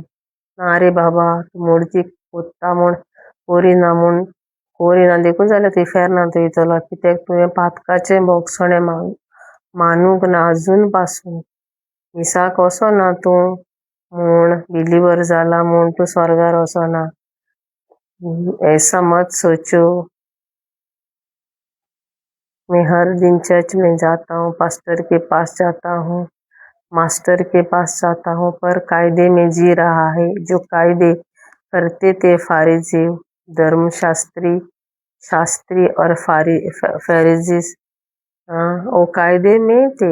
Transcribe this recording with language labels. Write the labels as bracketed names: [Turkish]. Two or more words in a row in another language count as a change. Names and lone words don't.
[Konkani] ना रे बाबा, तूं मुर्ती कोत्ता म्हूण कोरिना देखून जाल्यार थंय फेरनात वयतलो, कित्याक तुवें पातकाचें बोगसणें मानूंक ना अजून पासून. मिसाक वचोना तूं म्हूण, बिलिवर जाला म्हूण तूं स्वर्गार वचना. [Hindi] ऐसा मत सोचो. मैं हर दिन चर्च में जाता हूँ, पास्टर के पास जाता हूँ, मास्टर के पास जाता हूँ, पर कायदे में जी रहा है। जो कायदे करते थे फारिजी, शास्त्री और फरीजीस, वो कायदे में थे।